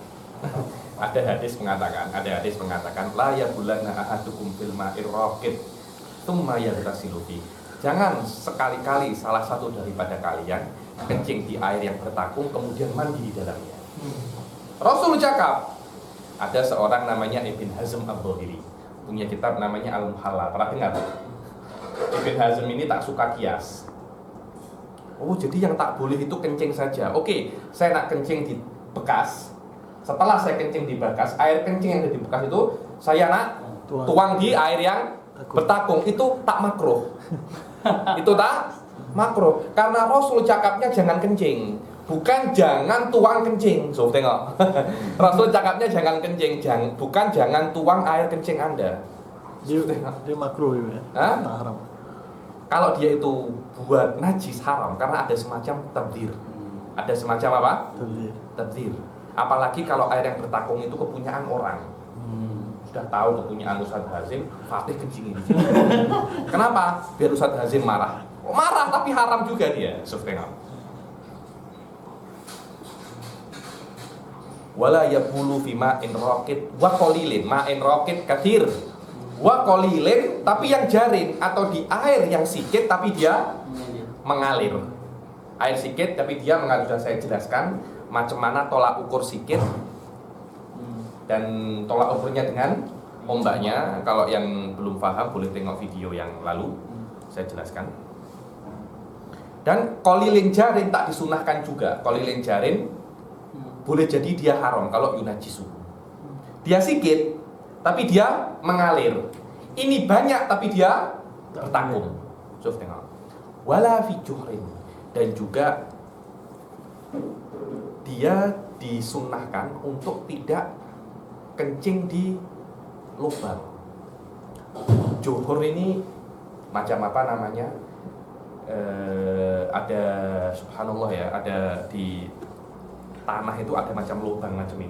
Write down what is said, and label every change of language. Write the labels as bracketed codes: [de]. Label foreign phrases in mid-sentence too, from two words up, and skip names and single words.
[ar] Ada hadis mengatakan لا يبولن أحدكم في الماء الراكد ثم يغتسل في. [ms] Jangan sekali-kali salah satu daripada kalian kencing di air yang bertakung kemudian mandi di dalamnya. Rasul cakap, ada seorang namanya Ibn Hazm Al-Dhahiri, punya kitab namanya Al-Muhalla. Pernah dengar? Ibn Hazm ini tak suka kias. Oh, jadi yang tak boleh itu kencing saja. Oke, saya nak kencing di bekas. Setelah saya kencing di bekas, air kencing yang ada di bekas itu saya nak tuang di air yang bertakung. Itu tak makruh. Itu tak makruh. Karena Rasul cakapnya jangan kencing, bukan jangan tuang kencing. So, tengok. Rasul cakapnya jangan kencing, bukan jangan tuang air kencing Anda. Dia makruh juga ya? Hah? Tak haram. Kalau dia itu buat najis haram karena ada semacam tabdzir. Ada semacam apa? Tabdzir. Apalagi kalau air yang bertakung itu kepunyaan orang. Sudah tahu kepunyaan Ustadz Hazim, Fatih kencing ini. Kenapa? Biar Ustadz Hazim marah. Oh, marah tapi haram juga dia. [ar] سبحان الله. ولا يبول في ماء راكد وقليل. ماء راكد كثير. وقليل, [ms] tapi yang jaring atau di air yang sedikit tapi dia mengalir. Air sedikit tapi dia mengalir. Sudah saya jelaskan macam mana tolak ukur sedikit dan tolak ukurnya dengan ombaknya. Kalau yang belum paham boleh tengok video yang lalu, saya jelaskan. Dan [ar] قليل جار [ms] tak disunahkan juga. [ar] قليل جار [ms] boleh jadi dia haram kalau yunajisu. Dia sedikit tapi dia mengalir. Ini banyak tapi dia bertakung. Coba tengok. [ar] ولا في جحر, [ms] dan juga dia disunahkan untuk tidak kencing di lubang. Juhur ini macam apa namanya? Ada subhanallah ya, ada di tanah itu ada macam lubang macam ini.